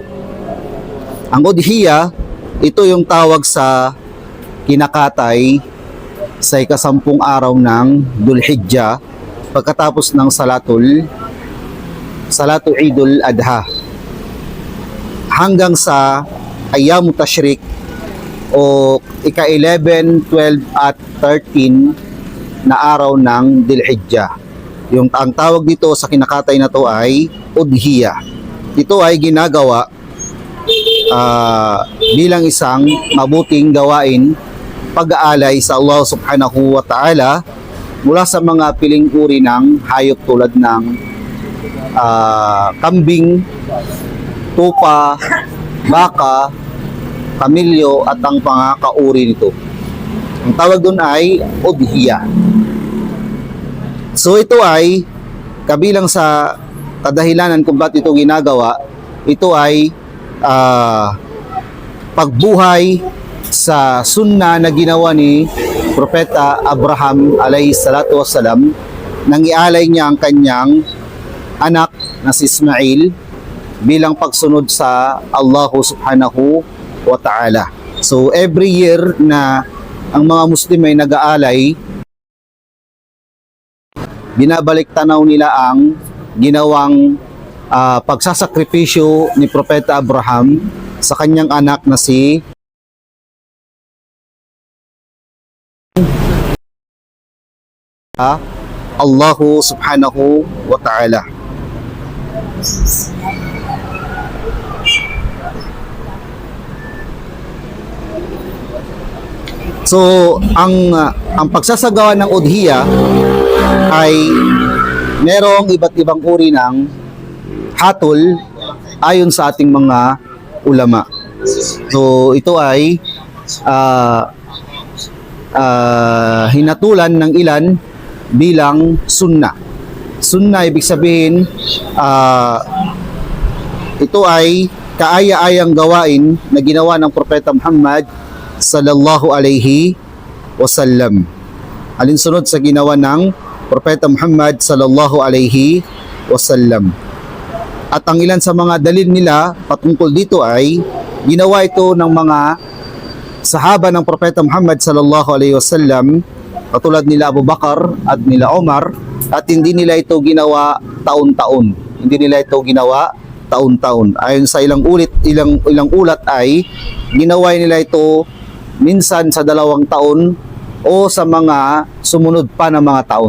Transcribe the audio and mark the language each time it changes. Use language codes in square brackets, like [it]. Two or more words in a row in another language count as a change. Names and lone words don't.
[tl] Ang udhiya, ito yung tawag sa kinakatay sa ikasampung araw ng Dhul Hijjah pagkatapos ng [ar] صلاة عيد الأضحى [tl] hanggang sa [ar] أيام التشريق [tl] o ika-11, 12 at 13 na araw ng Dhul Hijjah. Ang tawag dito sa kinakatay na to ay udhiya. Ito ay ginagawa bilang isang mabuting gawain, pag-aalay sa [ar] الله سبحانه وتعالى [tl] mula sa mga piling uri ng hayop tulad ng kambing, tupa, baka, kamilyo at ang pangakauri nito. Ang tawag doon ay udhiya. So ito ay kabilang sa kadahilanan kung bakit ito ginagawa. Ito ay pagbuhay sa sunna na ginawa ni Propeta Abraham [ar] عليه الصلاة والسلام, [tl] nang ialay niya ang kanyang anak na si Ismail bilang pagsunod sa [ar] الله سبحانه وتعالى. [en] So every year [tl] na ang mga Muslim ay nag-aalay, binabalik tanaw nila ang ginawang pagsasakripisyo ni Propeta Abraham sa kanyang anak na si [ar] الله سبحانه وتعالى. [tl] So ang pagsasagawa ng udhiya ay merong iba't ibang uri ng hatol ayon sa ating mga ulama. So ito ay hinatulan ng ilan bilang sunnah. Sunnah ibig sabihin ito ay kaaya-ayang gawain na ginawa ng Propeta Muhammad [ar] صلى الله عليه وسلم, [tl] alinsunod sa ginawa ng Propeta Muhammad [ar] صلى الله عليه وسلم. [tl] At ang ilan sa mga dalil nila patungkol dito ay ginawa ito ng mga sahaba ng Propeta Muhammad [ar] صلى الله عليه وسلم, [tl] katulad nila Abu Bakar at nila Omar, at hindi nila ito ginawa taon-taon. Hindi nila ito ginawa taon-taon. Ayon sa ilang ulat ay ginawa nila ito minsan sa 2 taon o sa mga sumunod pa na mga taon.